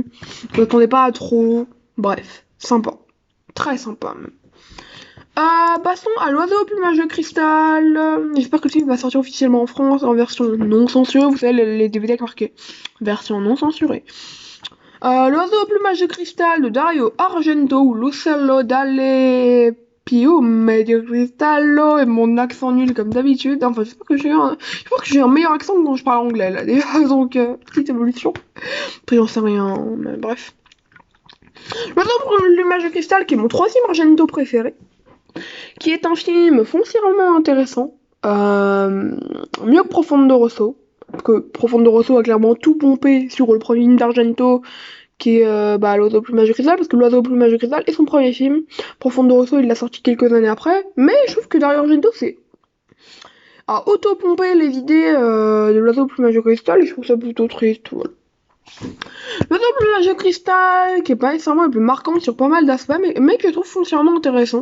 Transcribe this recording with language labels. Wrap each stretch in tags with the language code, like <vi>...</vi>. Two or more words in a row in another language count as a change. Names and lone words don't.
<fr>Vous attendez pas à trop. Bref, sympa, très sympa même. Passons à l'oiseau au plumage de cristal. J'espère que le film va sortir officiellement en France en version non censurée. Vous savez les DVD avec marqué version non censurée. L'oiseau au plumage de cristal de Dario Argento ou</fr> <it>l'uccello dalle piume di cristallo</it> <fr>et mon accent nul comme d'habitude. Enfin, je pense que j'ai un meilleur accent quand je parle anglais là déjà, donc petite évolution. Après, j'en sais rien, mais bref. L'oiseau au plumage de cristal qui est mon troisième Argento préféré, qui est un film foncièrement intéressant, mieux que Profondo Rosso. Que Profondo Rosso a clairement tout pompé sur le premier film d'Argento qui est l'oiseau au plumage de cristal, parce que l'oiseau au plumage de cristal est son premier film. Profondo Rosso, il l'a sorti quelques années après, mais je trouve que Dario Argento a auto-pompé les idées de l'oiseau au plumage de cristal, et je trouve ça plutôt triste. Voilà. L'oiseau au plumage de cristal, qui est pas nécessairement le plus marquant sur pas mal d'aspects, mais que je trouve foncièrement intéressant.</fr>